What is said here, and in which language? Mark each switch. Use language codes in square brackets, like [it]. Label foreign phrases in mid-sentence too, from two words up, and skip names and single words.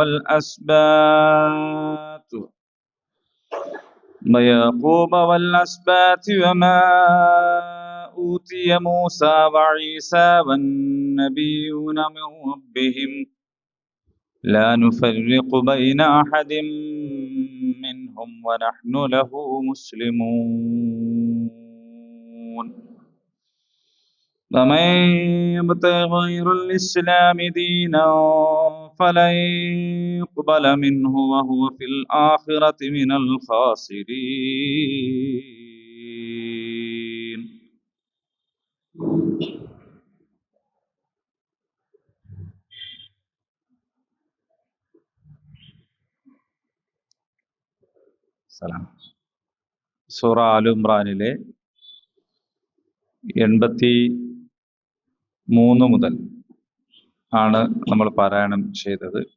[ar] والأسباط وما أوتي موسى وعيسى والنبيون من ربهم لا نفرق بين أحد منهم ونحن له مسلمون. ومن يبتغ غير الإسلام دينا فلن يقبل منه وهو في الآخرة من الخاسرين. [ml] സൂറ ആൽ ഇംറാനിലെ 83 മുതൽ ആണ് നമ്മൾ പാരായണം ചെയ്തത്.